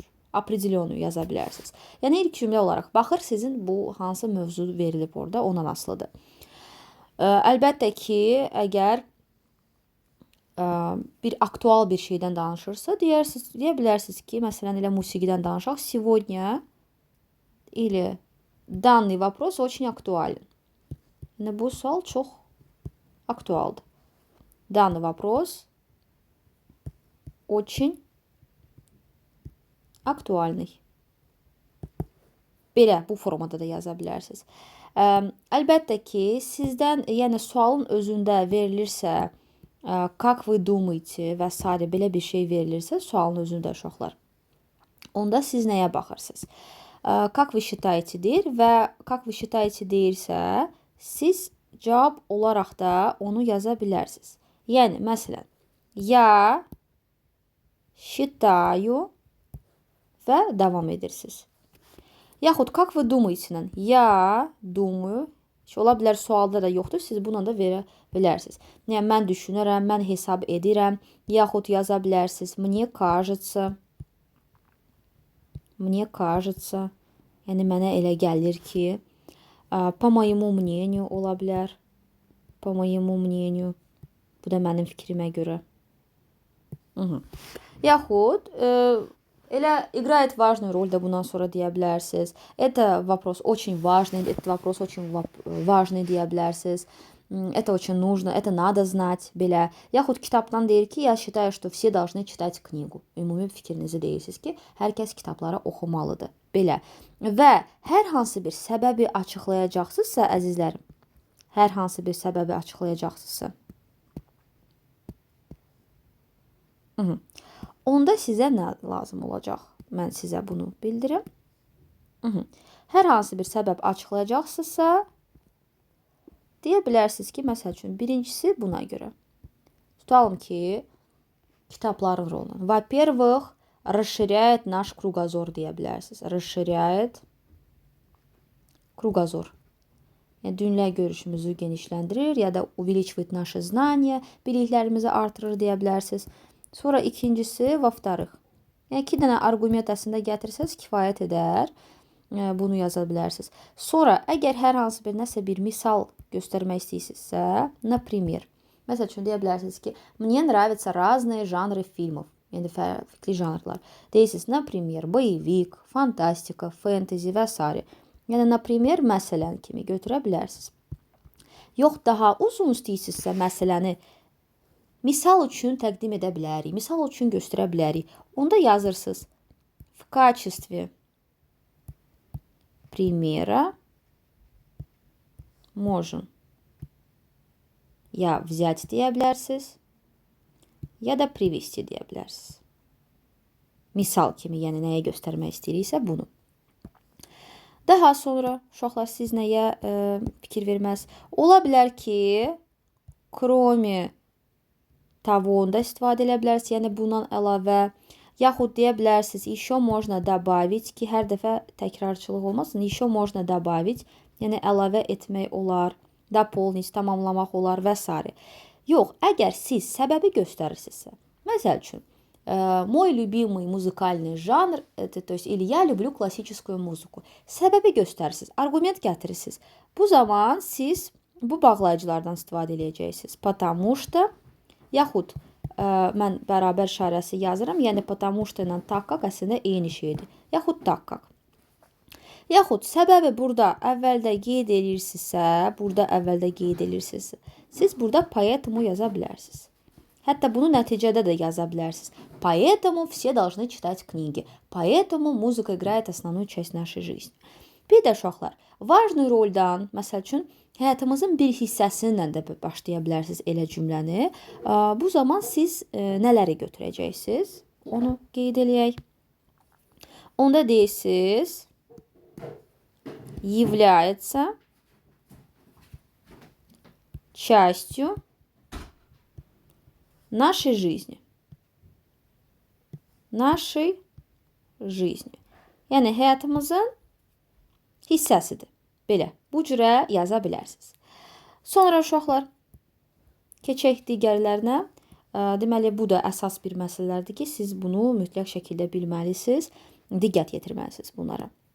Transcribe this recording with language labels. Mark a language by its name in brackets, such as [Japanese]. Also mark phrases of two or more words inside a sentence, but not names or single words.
[Azerbaijani] Определенную yaza bilərsiniz. Yəni ilk cümlə olaraq baxır sizin bu hansı mövzu verilib orada, ondan asılıdır. Əlbəttə ki, əgər bir aktual bir şeydən danışırsa, deyə bilərsiniz ki, məsələn elə musiqidən danışaq. [Russian] Сегодня или данный вопрос очень актуален. [Azerbaijani] Yəni bu sual çox aktualdır. [Russian] Данный вопрос очень aktualный. [Azerbaijani] Belə, bu formada da yaza bilərsiniz. Əlbəttə ki, sizdən, yəni sualın özündə verilirsə, [Russian] как вы думаете [Azerbaijani] və s. belə bir şey verilirsə, sualın özündə uşaqlar, onda siz nəyə baxırsınız? [Russian] Как вы считаете [Azerbaijani] deyir və [Russian] как вы считаете [Azerbaijani] deyirsə, siz cavab olaraq da onu yaza bilərsiniz. Yəni, məsələn, [Russian] я считаю [Azerbaijani] və davam edirsiniz. Yaxud, [Russian] как вы думаете-lə, я думаю, [Azerbaijani] ola bilər sualda da yoxdur, siz buna da verə bilərsiniz. Yəni, mən düşünürəm, mən hesab edirəm, yaxud yaza bilərsiniz, [Russian] мне кажется, [Azerbaijani] yəni mənə elə gəlir ki, [Russian] по моему мнению [Azerbaijani] ola bilər, [Russian] по моему мнению, [Azerbaijani] bu da mənim fikrimə görə. Yaxud, elə [Russian] играет важную роль [Azerbaijani] da bundan sonra deyə bilərsiniz. [Russian] Это вопрос очень важный, этот вопрос очень важный [Azerbaijani] deyə bilərsiniz. [Russian] Это очень нужно, это надо знать, [Azerbaijani] belə. Yaxud kitabdan deyir ki, [Russian] я считаю, что все должны читать книгу. [Azerbaijani] Ümumi fikrinizi deyirsiniz ki, hər kəs kitabları oxumalıdır. Belə. Və hər hansı bir səbəbi açıqlayacaqsınızsa, əzizlərim, hər hansı bir səbəbi açıqlayacaqsınızsa, onda sizə nə lazım olacaq? Mən sizə bunu bildirim. Hər hansı bir səbəb açıqlayacaqsınızsa, deyə bilərsiniz ki, məsəl üçün, birincisi buna görə. Tutalım ki, kitabların rolunu. [Russian] Во-первых, расширяет наш кругозор [Azerbaijani] deyə bilərsiniz. [Russian] Расширяет кругозор. [Azerbaijani] Yəni, dünya görüşümüzü genişləndirir ya da [Russian] увеличивает наши знания, [Azerbaijani] biliklərimizi artırır deyə bilərsiniz. Sonra ikincisi, [Russian] во-вторых. [Azerbaijani] Yəni, 2 dənə arqument əslində gətirsəz, kifayət edər. Bunu yaza bilərsiniz. Sonra, əgər hər hansı bir nəsə bir misal göstərmək istəyirsinizsə, например, məsəl üçün deyə bilərsiniz ki, [Russian] мне нравятся разные жанры фильмов. [Azerbaijani] Yəni fərqli janrlar. Deyirsiniz, например, boyevik, fantastika, fantezi və s. Yəni, например, məsələn kimi götürə bilərsiniz. Yox, daha uzun istəyirsinizsə məsələni misal üçün təqdim edə bilərik, misal üçün göstərə bilərik. Onda yazırsınız [Russian] в качестве примера можем [Azerbaijani] ya взять deyə bilərsiniz, ya da привести deyə bilərsiniz. Misal kimi, yəni nəyə göstərmək istəyiriksə bunu. Daha sonra uşaqlar siz nəyə fikir verməz? Ola bilər ki, [Russian] кроме того [Azerbaijani] da istifadə edə bilərsiniz, yəni bundan əlavə, yaxud deyə bilərsiniz, [Russian] еще можно добавить [Azerbaijani] ki, hər dəfə təkrarçılıq olmasın, [Russian] еще можно добавить, [Azerbaijani] yəni əlavə etmək olar, дополнить, tamamlamaq olar və s. Yox, əgər siz səbəbi göstərirsinizsə, məsəl üçün, [Russian] mой любимый muzikальный жанр, то есть, или я люблю классическую музыку. [Azerbaijani] Səbəbi göstərirsiniz, arqument gətirirsiniz. Bu zaman siz bu bağlayıcılardan istifadə edəcəksiniz. [Russian] Потому что, [Azerbaijani] yaxud mən bərabər işarəsi yazıram, yəni [Russian] потому что [Azerbaijani] ilə [Russian] так как [Azerbaijani] əslində eyni şeydir. [Russian] Yaxud так как. [Azerbaijani] Yaxud səbəbi burada əvvəldə qeyd edirsinizsə, siz burada поэтому yaza bilərsiniz. Hətta bunu nəticədə də yaza bilərsiniz. [Russian] Поэтому все должны читать книги. Поэтому музыка играет основную часть нашей жизни. [Azerbaijani] Bir də uşaqlar, важный roldan, məsəl üçün, həyatımızın bir hissəsindən də başlaya bilərsiniz elə cümləni. Bu zaman siz nələri götürəcəksiniz? Onu qeyd eləyək. Onda deyirsiniz, [Russian] является частью нашей жизни. Нашей жизни. [Azerbaijani] Yəni, həyatımızın hissəsidir. Belə, bu cürə yaza bilərsiniz. Sonra uşaqlar, keçək digərlərinə. Deməli, bu da əsas bir məsələlərdir ki, siz bunu mütləq şəkildə bilməlisiniz, diqqət yetirməlisiniz bunlara.